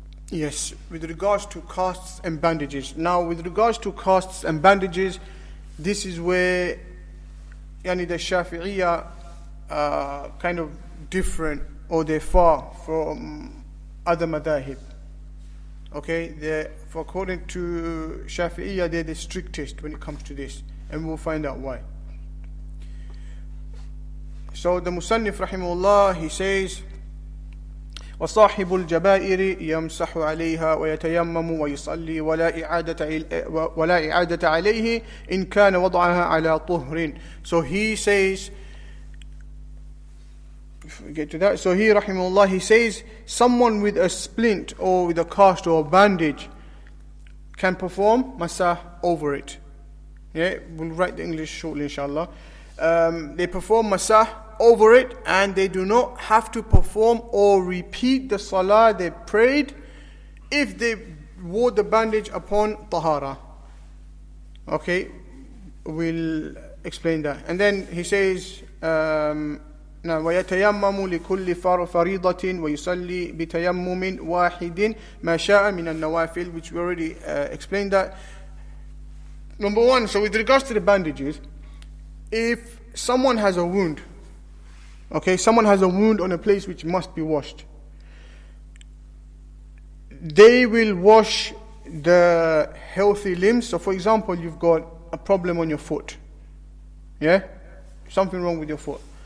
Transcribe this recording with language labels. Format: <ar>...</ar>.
<en>Yes, with regards to casts and bandages. Now, with regards to casts and bandages, this is where the Shafi'iyya are kind of different, or they're far from other madahib. Okay, according to Shafi'iyya, they're the strictest when it comes to this, and we'll find out why. So the Musannif rahimahullah, he says,</en> <ar>وصاحب الجبائر يمسح عليها ويتيمم ويصلي ولا إعادة عليه إن كان وضعها على طهر.</ar> <en>So he says, if we get to that, so he rahimahullah, he says someone with a splint or with a cast or a bandage can perform masah over it. Yeah, we'll write the English shortly inshallah. They perform masah over it, and they do not have to perform or repeat the salah they prayed if they wore the bandage upon tahara. Okay, we'll explain that. And then he says,</en> <ar>وَيَتَيَمَّمُ لِكُلِّ فَرِيضَةٍ وَيُصَلِّي بِتَيَمُّمٍ وَاحِدٍ مَا شَاءَ مِنَ النَّوَافِلِ,</ar> <en>which we already explained that. Number one, so with regards to the bandages, if someone has a wound, okay, someone has a wound on a place which must be washed, they will wash the healthy limbs. So for example, you've got a problem on your foot, yeah, something wrong with your foot.</en>